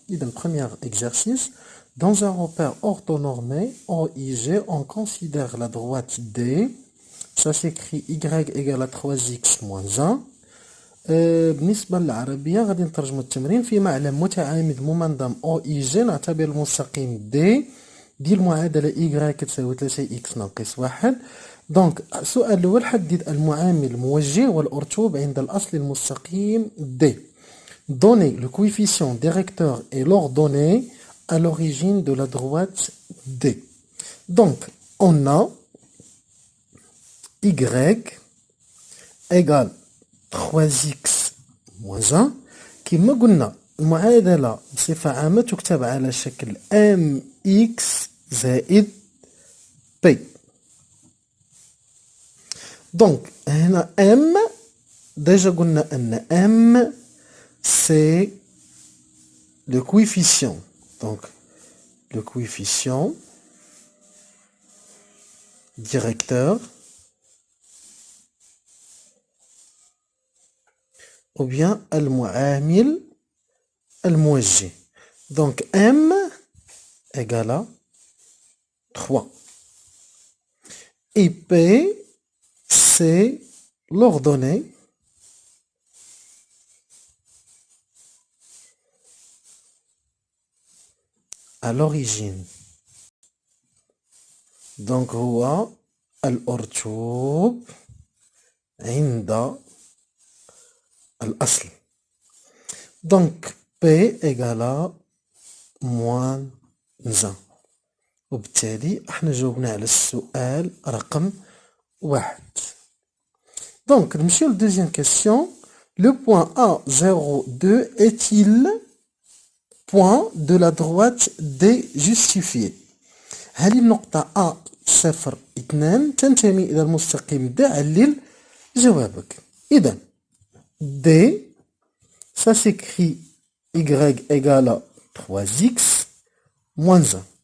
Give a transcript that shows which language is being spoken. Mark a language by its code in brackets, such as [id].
[fr] إذا premier exercice. Dans un repère orthonormé OIG, on considère la droite D. Ça s'écrit Y égale à 3x moins 1. [ar] بالنسبة للعربية غادي نترجمو التمرين في معلم متعامد ممنظم OIG نعتبر المستقيم D ديال المعادلة Y كتساوي 3x ناقص 1. دونك السؤال الأول حدد المعامل الموجه والأرتوب عند الأصل المستقيم D. [fr] Donnez le coefficient directeur et l'ordonnée à l'origine de la droite D. Donc, on a Y égale 3x moins 1 [ar] كما قلنا المعادلة بصفة عامة تكتب على شكل mx زائد p. [fr] Donc, [ar] هنا [fr] m déjà [ar] قلنا أن [fr] m c'est le coefficient. Donc, le coefficient directeur ou bien [ar] المعامل الموجه. [fr] Donc, m égale à 3. Et p, c'est l'ordonnée à l'origine. [ar] Donc هو الأرتوب عند الأصل. [fr] Donc P égale à moins 1. [ar] وبالتالي احنا جاوبنا على السؤال رقم 1. Donc نمشيو للدوزيام كيسيون. [fr] Le point A02 est-il point de la droite D justifié؟ [ar] هذه النقطة A02 تنتمي إلى المستقيم D. علل جوابك. [fr] إذا D ça s'écrit Y égale à 3x moins 1.